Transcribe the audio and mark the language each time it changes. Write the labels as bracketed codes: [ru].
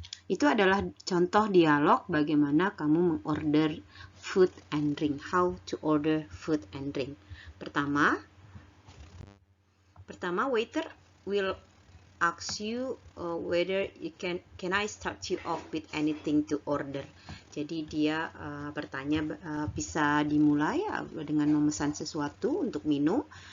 [id] Itu adalah contoh dialog bagaimana kamu mengorder [en] food and drink. How to order food and drink. [id] Pertama, [en] waiter will ask you whether you can I start you off with anything to order. [id] Jadi dia bertanya bisa dimulai dengan memesan sesuatu untuk minum.